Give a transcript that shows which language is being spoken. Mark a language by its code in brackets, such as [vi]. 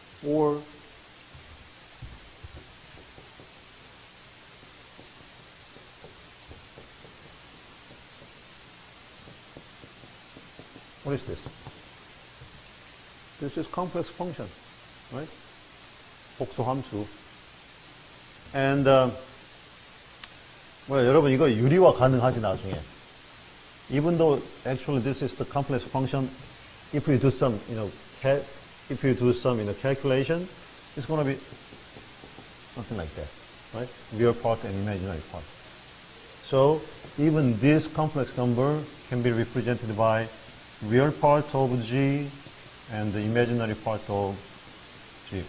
[en] Or what is this? This is complex function, right? [ko] 복수함수. [en] And well, [ko] 여러분 이거 유리화 가능하지 나중에. [en] Even though actually this is the complex function, if you do some, calculation, it's going to be something like that, right? Real part and imaginary part. So even this complex number can be represented by real part of G and the imaginary part of G.